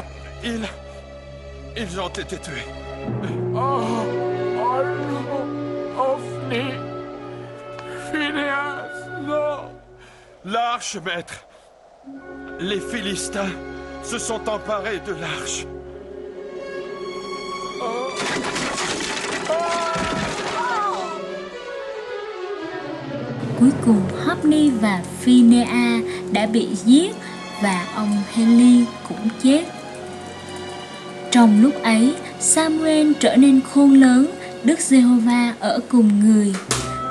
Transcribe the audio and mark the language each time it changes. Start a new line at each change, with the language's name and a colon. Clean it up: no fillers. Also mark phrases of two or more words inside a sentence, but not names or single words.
French: ils ont été tués. Oh non! Hophni! Phinéas, non! L'arche, maître. Les Philistins se sont emparés de l'arche.
Vietnamese: Cuối cùng Hophni và Phinea đã bị giết và ông Hê-li cũng chết. Trong lúc ấy, Samuel trở nên khôn lớn, Đức Giê-hô-va ở cùng người.